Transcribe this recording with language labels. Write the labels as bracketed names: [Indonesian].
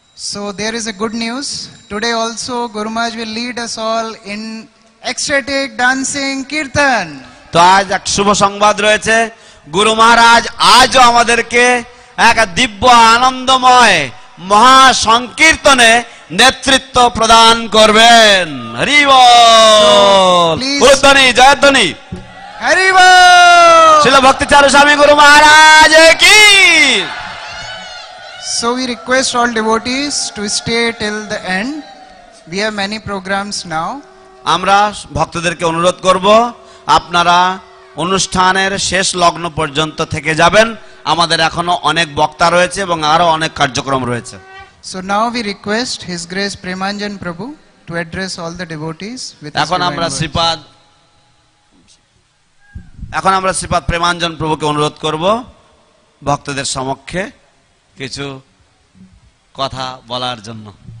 [English] So there is a good news. Today also Guru Maharaj will lead us all in ecstatic dancing kirtan. [Bangla] তো আজ এক শুভ সংবাদ রয়েছে, গুরু মহারাজ আজও আমাদেরকে এক দিব্য আনন্দময় মহা সংকীর্তনে নেতৃত্ব প্রদান করবেন। হরি বল, গুরুধ্বনি, জয়ধ্বনি, Hari Bol! শিল ভক্তি চারু স্বামী গুরু মহারাজ কি। [English] So we request all devotees to stay till the end. We have many programs now. [Bangla] আমরা ভক্তদেরকে অনুরোধ করব, আপনারা অনুষ্ঠানের শেষ লগ্ন পর্যন্ত থেকে যাবেন। আমাদের এখনো অনেক বক্তা রয়েছে এবং আরো অনেক কার্যক্রম রয়েছে। [English] So now we request His Grace Premanjan Prabhu to address all the devotees with his [Bangla] এখন [English] divine [Bangla] আমরা [English] words. [Bangla] শ্রীপাদ প্রেমাঞ্জন প্রভুকে অনুরোধ করব ভক্তদের সমক্ষে কিছু কথা বলার জন্য।